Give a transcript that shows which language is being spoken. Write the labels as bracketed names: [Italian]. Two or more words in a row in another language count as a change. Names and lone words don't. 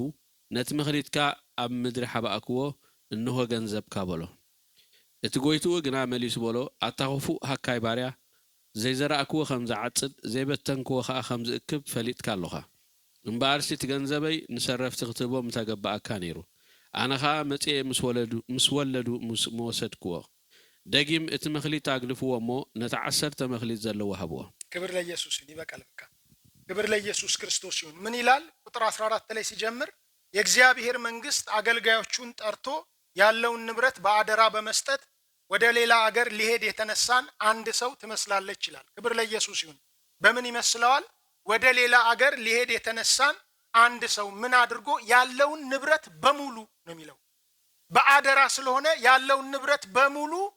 [Tigrinya] ነቲ መኽሊትካ ኣብ ምድሪ ሓባእክዎ እንሆ ገንዘብካ በሎ እቲ ጎይትኡ ግና መሊሱ በሎ ኣታኸፉእ ሃካይ ባርያ ዘይዘራእክዎ ከም ዝዓጽድ ዘይበተንክዎ ከዓ ከም ዝእክብ ፈሊጥካ ኣለኻ እምበኣርሲ እቲ ገንዘበይ ንሰረፍቲ ክትህቦም ተገባእካ ነይሩ ኣነ ከዓ መጽኤ ምስ ወለዱ መወሰድክዎ ደጊም እቲ መኽሊት አግልፍዎ እሞ ነቲ 10 መኽሊት ዘለዎ ሃብዎ [Amharic] ክብር ለኢየሱስ ይሁን ይበቃል በቃ ክብር ለኢየሱስ ክርስቶስ ይሁን ምን ይላል ቁጥር 14 ላይ ሲጀምር የእግዚአብሔር መንግስት አገልጋዮቹን ጠርቶ ያለውን ንብረት በአደራ በመስጠት ወደ ሌላ አገር ሊሄድ የተነሳን አንድ ሰው ትመስላለች ይላል ክብር ለኢየሱስ ይሁን በምን ይመስለዋል ወደ ሌላ አገር ሊሄድ የተነሳን አንድ ሰው ምን አድርጎ ያለውን ንብረት በሙሉ ነው የሚለው በአደራ ስለሆነ ያለውን ንብረት በሙሉ